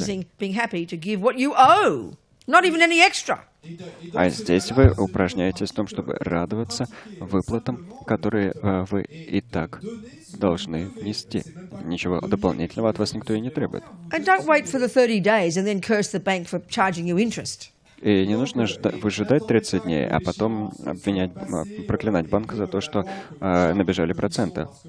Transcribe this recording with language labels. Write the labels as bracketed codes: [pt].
[en] practicing being happy to give what you owe, not even any extra. [ru] А здесь вы упражняетесь в том, чтобы радоваться выплатам, которые вы и так должны внести. Ничего дополнительного от вас никто и не требует. [en] And don't wait for the 30 days and then curse the bank for charging you interest. [ru] И не нужно выжидать 30 дней, а потом обвинять, проклинать банк за то, что набежали проценты.